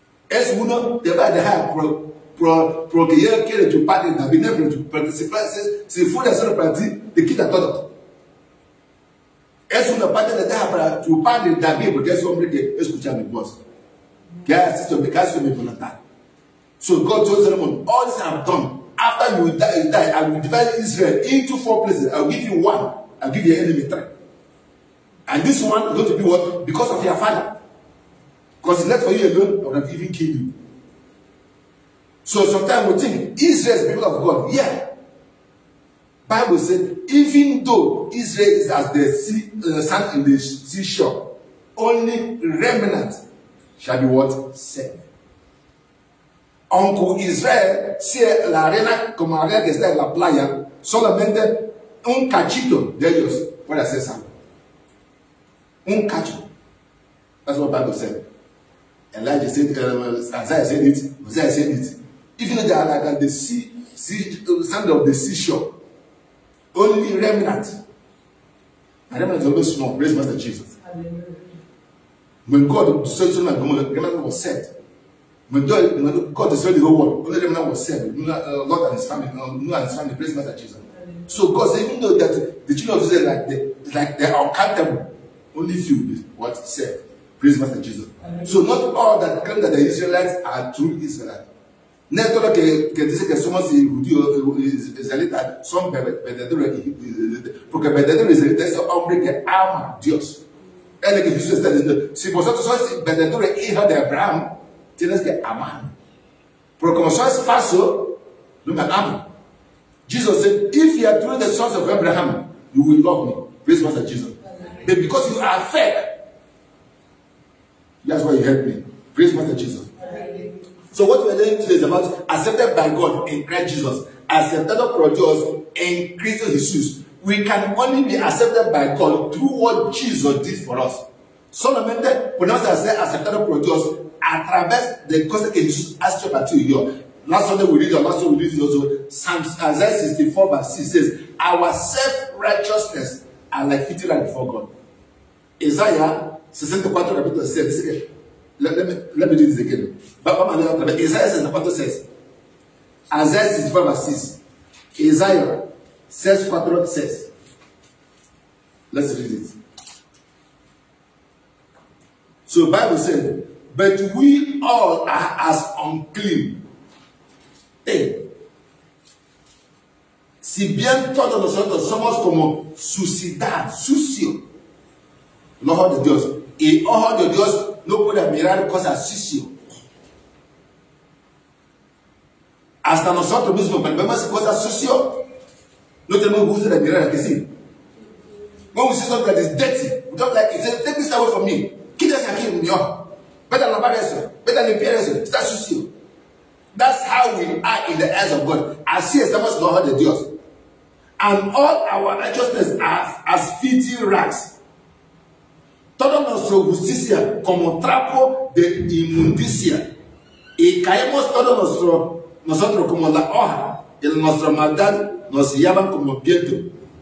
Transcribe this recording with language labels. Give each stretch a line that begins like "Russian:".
Spanish: Es uno, te va a dejar porque él quiere tu padre David, porque si fuera solo para ti, te quita todo. Es una parte de dejar para tu padre David, porque es un hombre que escucha mi voz, que ha sido mi voluntad.
English: So God told Solomon, all this I have done. After you die, I will divide Israel into 4 places. I will give you 1. I will give your enemy 3. And this one is going to be what? Because of your father. Because it's not for you alone, I would have even killed you. So sometimes we think Israel is people of God. Yeah. Bible said, even though Israel is as the sea, sand in the seashore, only remnant shall be what? Saved.
Spanish: Aunque Israel sea la arena como la arena que está en la playa, solamente un cachito de ellos puede ser salvo. Un cacho.
English: That's what the Bible said. Elijah said, Isaiah said it, Hosea said it. Even though they are like the sand of the seashore, only remnant. And remnant is always small. Praise Master Jesus. When God destroyed Sodom and Gomorrah, remnant was saved. When God destroyed the whole world, only remnant was saved. Lot and his family, Noah and his family. Praise Master Jesus. So God said, even though that the children of Israel, like they are uncountable, only few is what saved. Praise Master Jesus. So not all that claim that the Israelites are true Israelites.
Spanish: No es todo que dice que somos judíos israelitas, son verdaderos, porque verdadero israelita es un hombre que ama a Dios. Es lo que Jesús está diciendo. Si vosotros sois verdaderos hijos de Abraham, tienes que amar. Pero como sois falso, no me aman.
English: Jesus said, if you are truly the sons of Abraham, you will love me. Praise Master Jesus. But because you are fake, that's why you help me. Praise Master Jesus. So what we're learning today is about accepted by God in Christ Jesus, accepted
Spanish: por Dios en Cristo Jesús.
English: We can only be accepted by God through what Jesus did for us.
Spanish: Solamente podemos ser aceptados por Dios a través de cosas que Jesús ha hecho para ti y yo.
English: Last Sunday we read, last Sunday we read also, Isaiah 64 verse 6 says, our self-righteousness are like filthy rags before God.
Spanish: Isaiah 64 capítulo 6 dice que,
English: let me do this again. Isaiah 64 says, Isaiah 64 verse 6, Isaiah 64 says, let's read it. So the Bible said, but we all are as unclean. Hey.
Spanish: Si bien todos nosotros somos como suciedad, sucio, el ojo de Dios, y el ojo de Dios no puede mirar cosas sucias. Hasta nosotros mismos, cuando vemos cosas sucias, no tenemos gusto de mirar que sí.
English: When we see something that is dirty, we don't like it. Say, take this away from me.
Spanish: Quítate aquí en mi ojo. Vete a lavar eso. Vete a limpiar eso. Está sucio.
English: That's how we are in the eyes of God.
Spanish: Así estamos en el ojo de Dios.
English: And all our righteousness are as filthy rags.
Spanish: Toda nuestra justicia como trapo de inmundicia. Y caemos todos nosotros como la hoja. Y nuestra maldad nos llaman como viento.